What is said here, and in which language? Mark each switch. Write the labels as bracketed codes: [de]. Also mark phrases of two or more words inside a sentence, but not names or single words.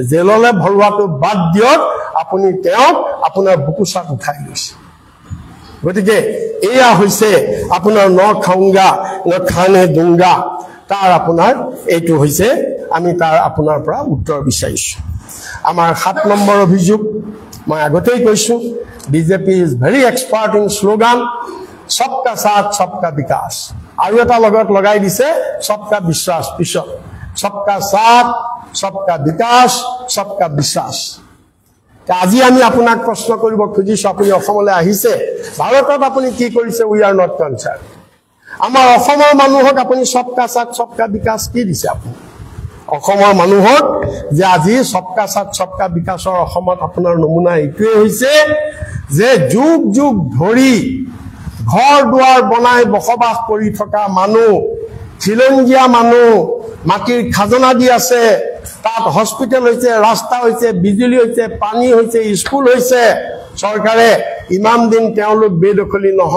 [as] জেললৈ ভৰোৱাটো বাদ দিয়ক আপুনি তেওঁক আপোনাৰ বুকুচাত উঠাই লৈছে গতিকে এয়া হৈছে আপোনাৰ ন [hi] खाऊँगा न खाने दूँगा [as] তাৰ আপোনাৰ এইটো হৈছে আমি তাৰ আপোনাৰ পৰা উত্তৰ বিচাৰিছো আমাৰ 7 নম্বৰ অভিযোগ মই আগতেই কৈছো [en] BJP is very expert in slogan [hi] सबका साथ सबका विकास [as] আৰু এটা লগত লগাই দিছে [hi] सबका विश्वास [as] পিছত [hi] सबका साथ सबका विकास सबका विश्वास [as] আজি আমি আপোনাক প্ৰশ্ন কৰিব খুজিছো আপুনি অসমলৈ আহিছে ভাৰতত আপুনি কি কৰিছে [en] we are not concern [as] আমাৰ অসমৰ মানুহক আপুনি [hi] सबका साथ सबका विकास [as] কি দিছে আপুনি অসমৰ মানুহক যে আজি सबका साथ सबका विकासৰ অসমত আপোনাৰ নমুনা এইটোৱে হৈছে যে যুগ যুগ ধৰি ঘৰ দুৱাৰ বনাই বসবাস কৰি থকা মানুহ খিলঞ্জিয়া মানুহ মাটিৰ খাজনা দি আছে তাত হস্পিটেল হৈছে ৰাস্তা হৈছে বিজুলী হৈছে পানী হৈছে স্কুল হৈছে চৰকাৰে ইমান দিন তেওঁলোক বেদখলি